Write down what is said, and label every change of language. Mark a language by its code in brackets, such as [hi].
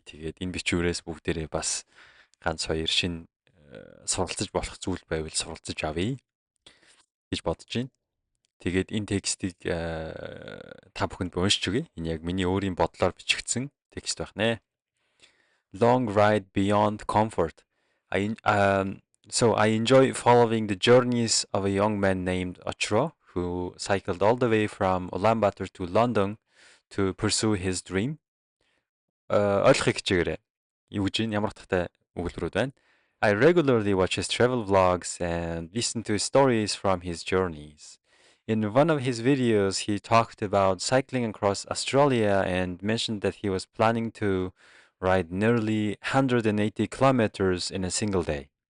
[mn] Тэгээд энэ бичвэрээс бүгдээрээ бас ганц хоёр шин суралцаж болох зүйл байвал суралцаж авъя гэж бодож байна. Тэгээд энэ текстийг та бүхэнд уншиж өгье. Энэ яг миний өөрийн бодлоор бичигдсэн текст байх нэ. [en] Long ride beyond comfort. So I enjoy following the journeys of a young man named Achro, who cycled all the way from Ulaanbaatar to London to pursue his dream. [mn] Ойлгохыг хичээгээрэй. Юу гэж юм ямар утгатай өгүүлбэрүүд байна. [en] I regularly watch his travel vlogs and listen to stories from his journeys. In one of his videos, he talked about cycling across Australia and mentioned that he was planning to ride nearly 180 kilometers in a single day.